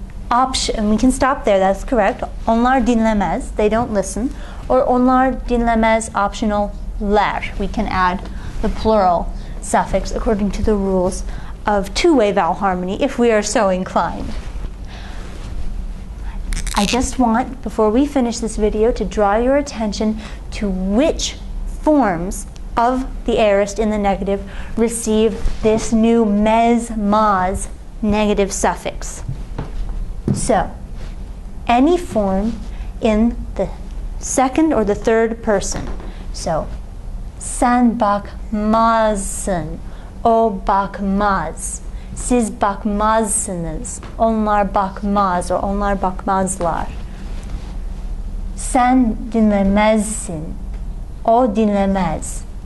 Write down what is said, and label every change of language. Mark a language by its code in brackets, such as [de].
[en] And we can stop there, that's correct. [tr] Onlar dinlemez, [en] they don't listen. [tr] Or onlar dinlemez, optional, ler. [en] We can add the plural suffix according to the rules of two-way vowel harmony if we are so inclined. I just want, before we finish this video, to draw your attention to which forms of the aorist in the negative receive this new maz negative suffix. So, any form in the second or the third person. [tr] So, sen bakmazsın, o bakmaz. Siz bakmazsınız, onlar bakmaz, or onlar bakmazlar. Sen dinlemezsin, o dinlemez.